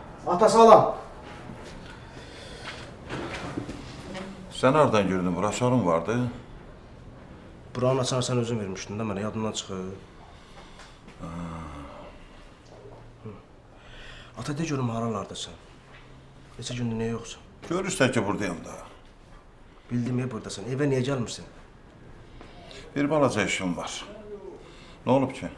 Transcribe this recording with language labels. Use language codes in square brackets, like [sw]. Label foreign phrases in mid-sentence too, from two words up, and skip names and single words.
[az] Ata salam. [tr] Sen nereden girdin? Burası sorun vardı. [az] Buranın açanı [tr] sen özün vermiştin [az] de mənə, yadımdan çıxır. Ata de görüm haralardasan. Neçə gündür niyə yoxsun? [tr] Görürsen ki buradayım da. [az] Bildim ya buradasan. Evə niyə gəlmirsən? Bir balaca işim var. [tr] Ne olup ki?